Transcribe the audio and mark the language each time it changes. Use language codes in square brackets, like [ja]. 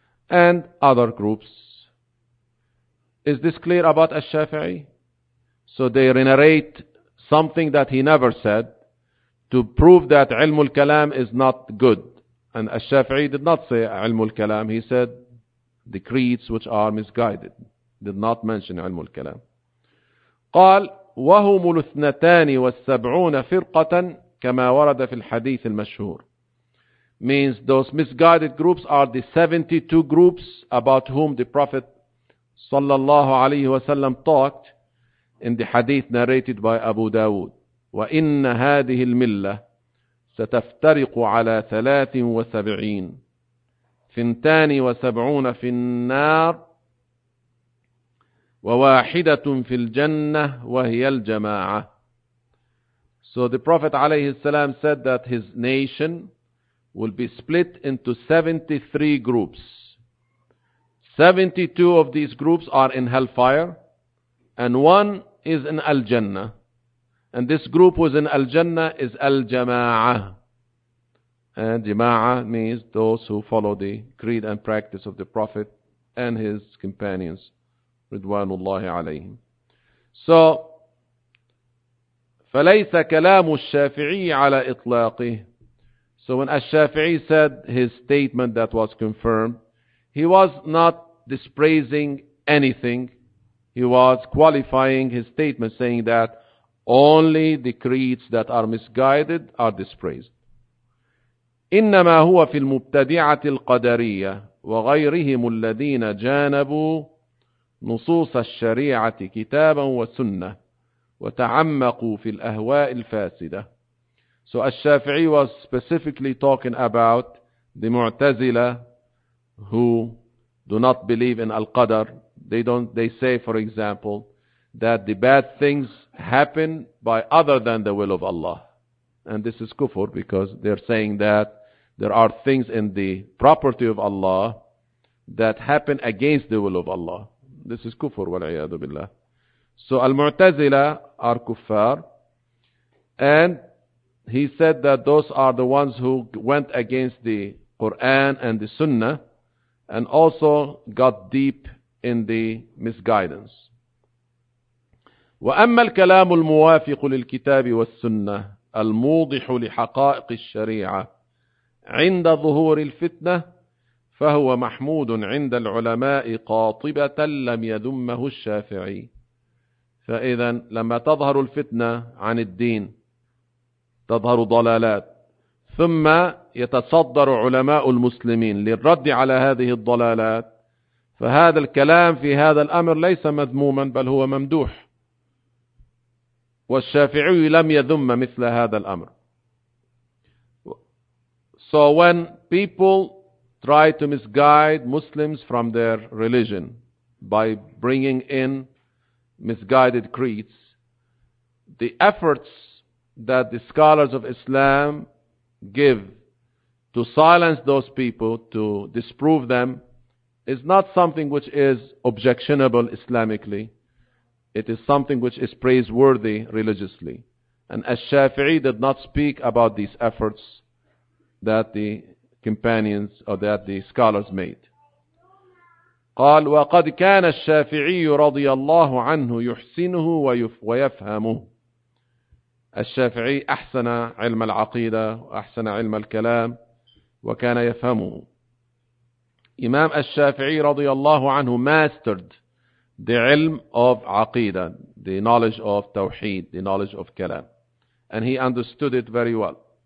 [en] And other groups. Is this clear about al-Shafi'i? So they narrate something that he never said to prove that ilm al-kalam is not good. And al-Shafi'i did not say ilm al-kalam. He said the creeds which are misguided. Did not mention ilm al-kalam. [ar] قال وهم الاثنتان والسبعون فرقة كما ورد في الحديث المشهور. [en] Means those misguided groups are the 72 groups about whom the Prophet [ar] صلى الله عليه وسلم [en] talked in the hadith narrated by Abu Dawood. [ar] وإن هذه الملة ستفترق على 73 ثنتان وسبعون في النار وواحدة في الجنة وهي الجماعة. [en] So the Prophet [ar] عليه السلام [en] said that his nation will be split into 73 groups. 72 of these groups are in hellfire, and one is in Al-Jannah. And this group who is in Al-Jannah is Al-Jama'ah. And Jama'ah means those who follow the creed and practice of the Prophet and his companions, Ridwanullahi alayhim. [ar] So, فَلَيْسَ كَلَامُ الشَّافِعِيِّ عَلَى إِطْلَاقِهِ. [en] So when Al-Shafi'i said his statement that was confirmed, he was not dispraising anything. He was qualifying his statement, saying that only the creeds that are misguided are dispraised. [ar] إنما هو في المبتدعة القدرية وغيرهم الذين جانبوا نصوص الشريعة كتابا وسنة وتعمقوا في الأهواء الفاسدة. [en] So الشافعي was specifically talking about the معتزلة who do not believe in al-qadr. They say, for example, that the bad things happen by other than the will of Allah. And this is kufr, because they're saying that there are things in the property of Allah that happen against the will of Allah. This is kufr wal'iyadu billah. So al-mu'tazila are kuffar, and he said that those are the ones who went against the Quran and the Sunnah, and also got deep in the misguidance. [ar] وأما الكلام الموافق للكتاب والسنة الموضح لحقائق الشريعة عند ظهور الفتنة فهو محمود عند العلماء قاطبة لم يذمه الشافعي. فإذا لما تظهر الفتنة عن الدين تظهر ضلالات، ثم يتصدر علماء المسلمين للرد على هذه الضلالات، فهذا الكلام في هذا الأمر ليس مذموما بل هو ممدوح، والشافعي لم يذم مثل هذا الأمر. [en] So when people try to misguide Muslims from their religion by bringing in misguided creeds, the efforts that the scholars of Islam give to silence those people, to disprove them, is not something which is objectionable Islamically. It is something which is praiseworthy religiously. And Al-Shafi'i did not speak about these efforts that the companions or that the scholars made. [ar] قال وَقَدْ كَانَ الشَّافِعِيُّ رَضِيَ اللَّهُ عَنْهُ يُحْسِنُهُ وَيَفْهَمُهُ. الشافعي أحسن علم العقيدة وأحسن علم الكلام وكان يفهمه. إمام الشافعي رضي الله عنه [en] mastered the علم of عقيدة, the knowledge of توحيد, the knowledge of كلام, and he understood it very well.